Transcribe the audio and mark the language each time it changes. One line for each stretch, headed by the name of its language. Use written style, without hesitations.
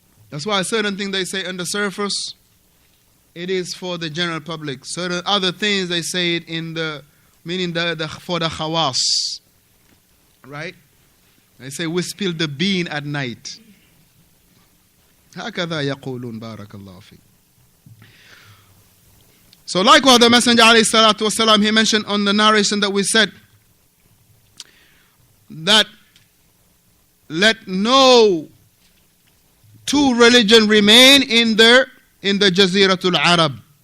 English: That's why certain things they say on the surface, it is for the general public. Certain other things they say it in the, meaning for the khawas. Right? They say we spill the bean at night.
Arabic: هكذا يقولون بارك الله فيك.
English: So likewise the Messenger alayhi salatu wasalam, he mentioned on the narration that we said, that let no two religion remain in the Jaziratul Arab.